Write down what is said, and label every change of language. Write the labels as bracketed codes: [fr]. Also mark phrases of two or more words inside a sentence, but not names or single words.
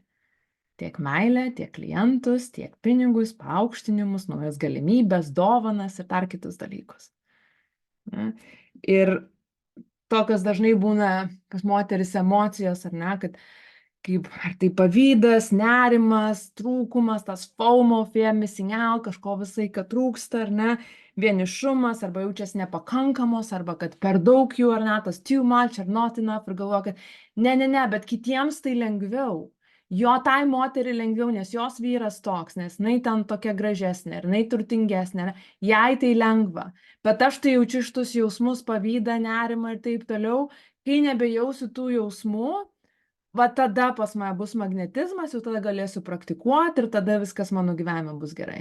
[lt] Tiek meilę, tiek klientus, tiek pinigus, paaukštinimus, naujas galimybės, dovanas ir dar kitus dalykus. Ir tokios dažnai būna pas moteris emocijos, ar ne, kad ar tai pavydas, nerimas, trūkumas, tas FOMO, [en] fear missing out, [lt] kažko visai, kad trūksta, ar ne, vienišumas, arba jaučiasi nepakankamos, arba kad per daug jų, ar ne, tas [en] too much, [lt] ar [en] not enough, [lt] ir galvoja, kad ne, bet kitiems tai lengviau. Jo tai moteriai lengviau, nes jos vyras toks, nes jinai ten tokia gražesnė, ir jinai turtingesnė, jai tai lengva. Bet aš tai jaučiu šitus jausmus, pavydą, nerimą ir taip toliau. Kai nebejausiu tų jausmų, va tada pas mane bus magnetizmas, jau tada galėsiu praktikuoti ir tada viskas mano gyvenime bus gerai.